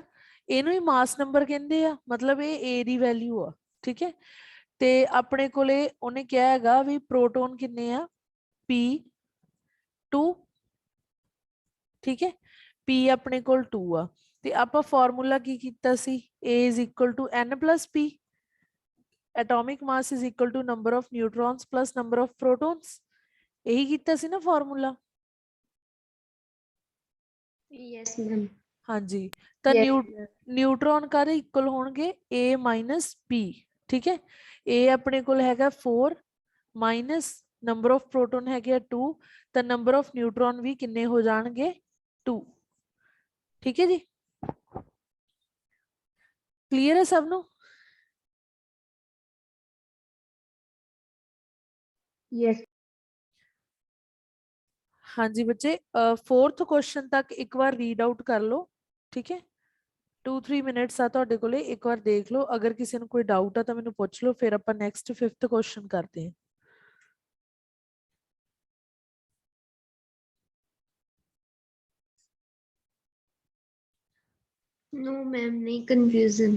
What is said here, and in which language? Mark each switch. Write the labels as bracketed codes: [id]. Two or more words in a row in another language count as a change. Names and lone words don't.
[pa] ਇਹਨੂੰ ਹੀ [en] mass number [pa] ਕਹਿੰਦੇ ਆ, ਮਤਲਬ ਇਹ a ਦੀ ਵੈਲਿਊ ਆ, ਠੀਕ ਹੈ? ਤੇ ਆਪਣੇ ਕੋਲੇ ਉਹਨੇ ਕਿਹਾ ਹੈਗਾ ਵੀ ਪ੍ਰੋਟੋਨ ਕਿੰਨੇ ਆ p2, ਠੀਕ ਹੈ? p ਆਪਣੇ ਕੋਲ 2 ਆ ਤੇ ਆਪਾਂ ਫਾਰਮੂਲਾ ਕੀ ਕੀਤਾ ਸੀ, [en] a is equal to n plus p, atomic mass is equal to number of neutrons plus number of protons, [pa] ਇਹੀ ਕੀਤਾ ਸੀ ਨਾ ਫਾਰਮੂਲਾ? [en] Yes, ma'am. [pa] ਹਾਂ ਜੀ, ਤੋ [en] Yes, [pa] ਨਿਊਟ੍ਰਾਨ ਕਾਰੇ ਇਕੁਅਲ ਹੋਣਗੇ [en] A minus B, [pa] ਠੀਕ ਹੈ। A ਅਪਨੇ ਕੋਲ ਹੈਗਾ 4 [en] minus number of proton [pa] ਹੈਗੇ 2, ਤੋ [en] number of neutron [pa] ਭੀ ਕਿੰਨੇ ਹੋ ਜਾਣਗੇ 2, ਠੀਕ ਹੈ ਜੀ। ਕਲੀਅਰ ਹੈ ਸਬ ਨੂ? [en] yes, [hi] हाँ जी बच्चे, 4th क्वेश्चन तक एक बार [en] read out [hi] कर लो, ठीक है। [pa] 2-3 ਮਿਨਟਸ ਆ ਤੁਹਾਡੇ ਕੋਲੇ, ਇੱਕ ਵਾਰ ਦੇਖ ਲਓ, ਅਗਰ ਕਿਸੇ ਨੂੰ ਕੋਈ ਡਾਊਟ ਆ ਤਾਂ ਮੈਨੂੰ ਪੁੱਛ ਲਓ, ਫਿਰ ਆਪਾਂ [en] next 5th question [pa] ਕਰਦੇ ਹਾਂ। [en] no, ma'am, नहीं confusion.